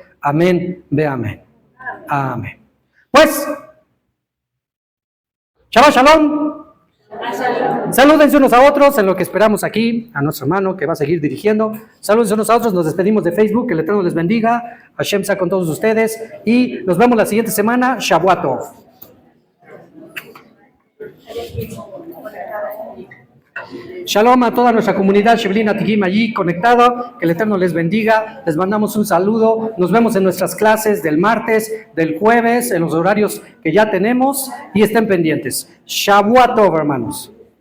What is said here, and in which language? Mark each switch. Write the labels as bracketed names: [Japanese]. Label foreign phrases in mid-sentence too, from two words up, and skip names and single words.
[Hebrew] אמן, ואמן. אמן. Pues, שבת שלום. [Spanish] Salúdense unos a otros en lo que esperamos aquí, a nuestro hermano que va a seguir dirigiendo. Salúdense unos a otros, nos despedimos de Facebook, que el Eterno les bendiga, Hashem sea con todos ustedes y nos vemos la siguiente semana. [Hebrew] שבועות טוב. [Spanish] Shalom a toda nuestra comunidad Sheblin Atikim allí conectada, que el Eterno les bendiga, les mandamos un saludo, nos vemos en nuestras clases del martes, del jueves, en los horarios que ya tenemos y estén pendientes. [Hebrew] שבועות טוב, [Spanish] hermanos.